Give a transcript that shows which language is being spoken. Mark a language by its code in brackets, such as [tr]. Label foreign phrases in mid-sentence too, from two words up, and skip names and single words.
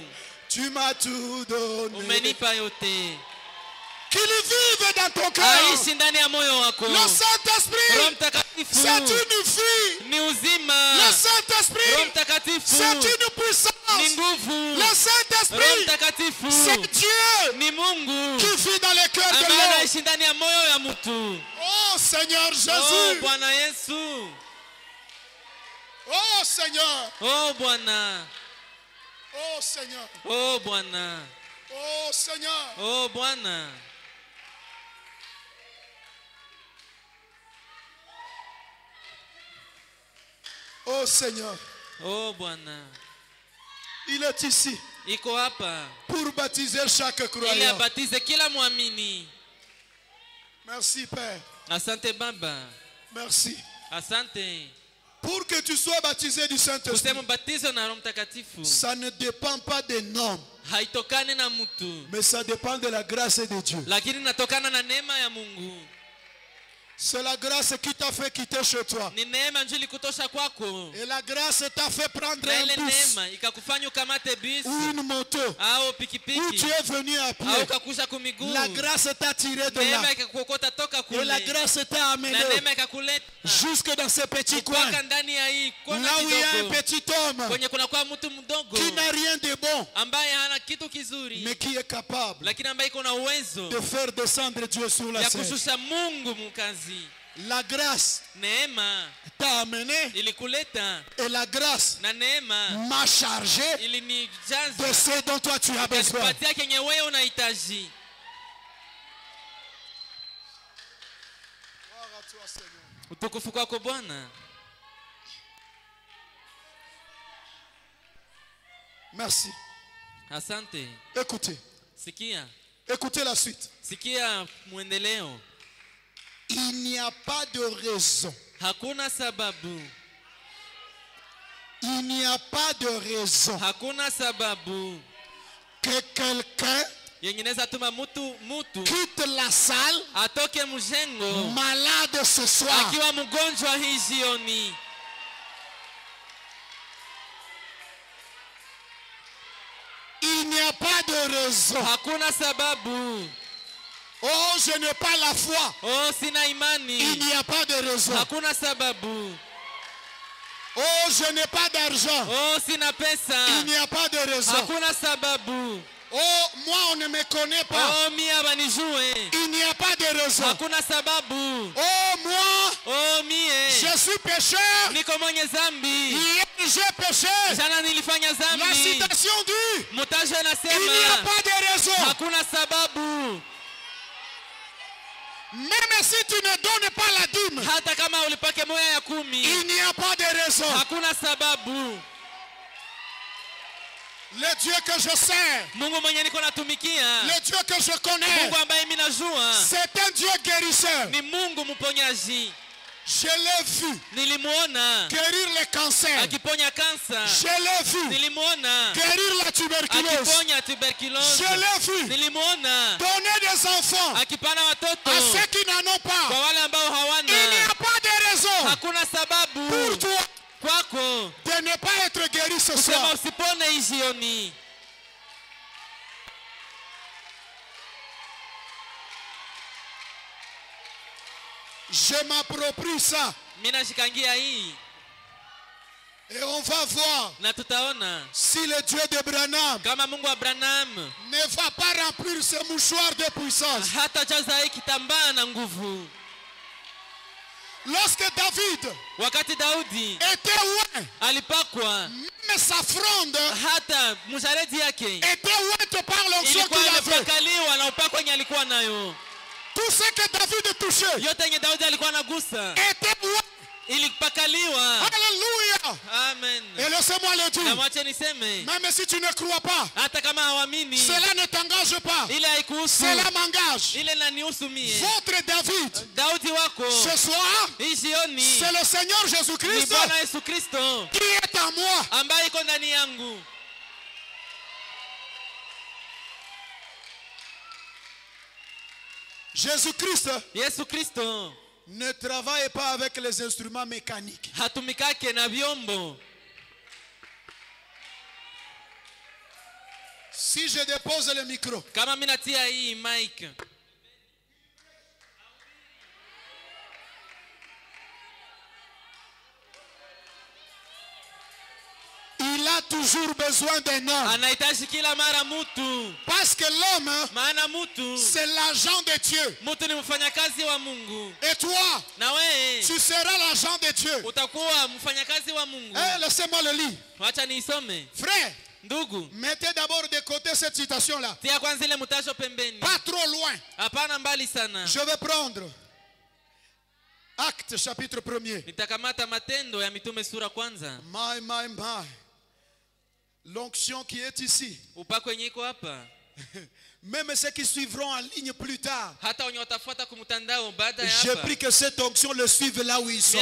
[fr] Tu m'as tout donné. [sw] Umenipa yote, [fr] Qu'il vive dans ton cœur. [sw] aishi ndani ya moyo wako. [fr] Le Saint-Esprit, [sw] Roho Mtakatifu [fr] c'est une vie. [sw] ni uzima. [fr] Le [sw] Roho [fr] Saint-Esprit, [sw] Mtakatifu [fr] c'est une [sw] ni [fr] puissance. [sw] nguvu. [fr] Le [sw] Roho [fr] Saint-Esprit, [sw] Mtakatifu [fr] c'est Dieu [sw] ni Mungu [fr] qui vit dans les cœurs de [sw] ambaye [fr] l'homme. [sw] anaishi ndani ya moyo ya mtu. [fr] Oh Seigneur Oh Jésus. [sw] Bwana Yesu, [fr] Oh Seigneur. [sw] oh Bwana, [fr] Oh Seigneur. [sw] oh Bwana, [fr] Oh Seigneur. [sw] oh Bwana. [fr] Oh Seigneur. [sw] Oh Bwana, [fr] Il est ici [sw] iko hapa [fr] pour baptiser chaque [sw] ili [fr] croyant. [sw] abatize kila mwamini. [fr] Merci Père. [sw] Asante Baba, [fr] Merci. [sw] asante. [fr] Pour que tu sois baptisé du Saint-Esprit, [sw] Kusema ubatizo na Roho Mtakatifu [fr] ça ne dépend pas des normes, [sw] haitokani na mtu, [fr] mais ça dépend de la grâce de Dieu. [sw] lakini natokana na neema ya Mungu. [fr] C'est la grâce qui t'a fait quitter chez toi. [sw] Ni neema njoo ilikutosha kwako, [fr] Et la grâce t'a fait prendre [sw] na ile [fr] un bus [sw] neema ikakufanya ukamate [fr] ou [sw] bisi [fr] une moto [sw] au [fr] où [sw] pikipiki [fr] tu es venu à [sw] au [fr] pied. [sw] ukakusha kumiguu. [fr] La grâce t'a tiré de là. [sw] Neema ikakukokota toka [fr] Et la [sw] kule, [fr] grâce t'a amené [sw] na neema ikakuleta [fr] jusque dans ce petit coin. [sw] mpaka ndani ya hii kona [fr] Là où il y a un [sw] kidogo, [fr] petit homme [sw] kwenye kunakuwa mtu mdogo [fr] qui n'a rien de bon, [sw] ambaye hana kitu kizuri, [fr] mais qui est capable [sw] lakini ambaye iko na uwezo [fr] de faire descendre Dieu sur la [sw] ya [fr] scène. [sw] kushusha Mungu mukazi. [fr] La grâce [sw] Neema [fr] t'a amené [sw] ilikuleta [fr] et la grâce [sw] na neema [fr] m'a chargé de [sw] ilinijaza [fr] ce dont toi tu as besoin. [sw] ikanipatia kenye wewe unahitaji. Utukufu kwako Bwana. [fr] Merci. [sw] Asante. [fr] Écoutez, [sw] Sikia, [fr] écoutez la suite. [sw] sikia mwendeleo. [fr] Il n'y a pas de raison [sw] Hakuna sababu [fr] Il n'y a pas de raison [sw] hakuna sababu [fr] que quelqu'un [sw] yenye inaweza tuma mutu [fr] quitte la salle [sw] atoke mjengo [fr] malade ce soir. [sw] akiwa mgonjwa hii jioni. [fr] Il n'y a pas de raison. [sw] Hakuna sababu. [fr] Oh, je n'ai pas la foi. [sw] Oh, sina imani. [fr] Il n'y a pas de raison. [sw] Hakuna sababu. [fr] Oh, je n'ai pas d'argent. [sw] Oh, sina pesa. [fr] Il n'y a pas de raison. [sw] Hakuna sababu. [fr] Oh, moi on ne me connaît pas. [sw] Oh, mia banijue. [fr] Il n'y a pas de raison. [sw] Hakuna sababu. [fr] Oh, moi, [sw] oh, mie, [fr] je suis pécheur. [sw] niko mwenye zambi. [fr] Hier j'ai péché. [sw] Jana nilifanya zambi. [fr] La citation dit, [sw] Mutaje [fr] il [sw] nasema, [fr] n'y a pas de raison. [sw] hakuna sababu. [fr] Même si tu ne donnes pas la dîme, [sw] Hata kama ulipake moya ya 10, [fr] il n'y a pas de raison. [sw] hakuna sababu. [fr] Le Dieu que je sers, [sw] Mungu mwenye niko natumikia, [fr] le Dieu que je connais, [sw] Mungu ambaye mimi najua, [fr] c'est un Dieu guérisseur. [sw] ni Mungu mponyaji. [fr] Je l'ai vu [sw] Nilimuona [fr] guérir le cancer. [sw] akiponya kansa. [fr] Je l'ai vu [sw] Nilimuona [fr] guérir la tuberculose. [sw] akiponya tuberculose. [fr] Je l'ai vu [sw] Nilimuona [fr] donner des enfants [sw] akipana watoto [fr] à ceux qui n'en ont [sw] kwa [fr] pas. [sw] wale ambao [fr] Il n'y [sw] hawana. [fr] a pas de raison [sw] Hakuna sababu [fr] pour toi [sw] kwako [fr] de ne pas être guéri ce [sw] kusema [fr] soir. [sw] usipone hii jioni. [fr] Je m'approprie ça [sw] Mimi nashikangia hii [fr] et on va voir [sw] na tutaona [fr] si le Dieu de Branham [sw] kama Mungu wa Branham [fr] ne va pas remplir ce mouchoir de puissance. [sw] hata jaza hii kitambaa na nguvu. [fr] Lorsque David [sw] Wakati Daudi [fr] était loin, [sw] alipakwa, [fr] même sa fronde [sw] hata mshareti yake [fr] était ointe par l'onction [sw] ilikuwa [fr] qu'il avait. [sw] imepakaliwa na upako wenye alikuwa nayo. [fr] Tout ce que David touchait [sw] Yote yenye Daudi alikuwa anagusa [fr] était oint. [sw] ilipakaliwa. [fr] Alléluia. Amen. Et laissez-moi le [sw] Na [fr] dire, [sw] mwache niseme, [fr] même si tu ne crois pas, [sw] hata kama hawamini, [fr] cela ne t'engage pas. [sw] ile haikuhusu, [fr] Cela m'engage. [sw] ile nanihusu mie. [fr] Votre David, [sw] Daudi wako [fr] ce soir, [sw] hii jioni [fr] c'est le Seigneur [sw] ni [fr] Jésus-Christ [sw] Bwana Yesu Kristo [fr] qui est en moi. [sw] ambaye iko ndani yangu. [fr] Jésus-Christ [sw] Yesu Kristo [fr] ne travaille pas avec les instruments mécaniques. [sw] hatumikake na vyombo. [fr] Si je dépose le micro, [sw] Kama mimi natia hii mic, [fr] il a toujours besoin d'un homme. [sw] anahitaji kila mara mutu, [fr] Parce que l'homme, [sw] maana mutu [fr] c'est l'agent de Dieu. [sw] mutu ni mfanyakazi wa Mungu, [fr] Et toi, [sw] na wewe [fr] tu seras l'agent de Dieu. [sw] utakuwa mfanyakazi wa Mungu. [fr] Eh, laissez-moi le lire. [sw] Wacha niisome. [fr] Frère, [sw] Ndugu, [fr] mettez d'abord de côté cette citation-là. [sw] tia kwanza ile mutasho pembeni, [fr] Pas trop loin. [sw] hapana mbali sana. [fr] Je vais prendre Acte chapitre 1er. [sw] Nitakamata Matendo ya Mitume sura kwanza. My. [fr] L'onction qui est ici. [sw] Upako yenye iko hapa, [fr] Même ceux qui suivront en ligne plus tard. [sw] hata wenye watafuata kumtandao baada ya [fr] Je [sw] hapa, [fr] prie que cette onction le suive là où ils sont.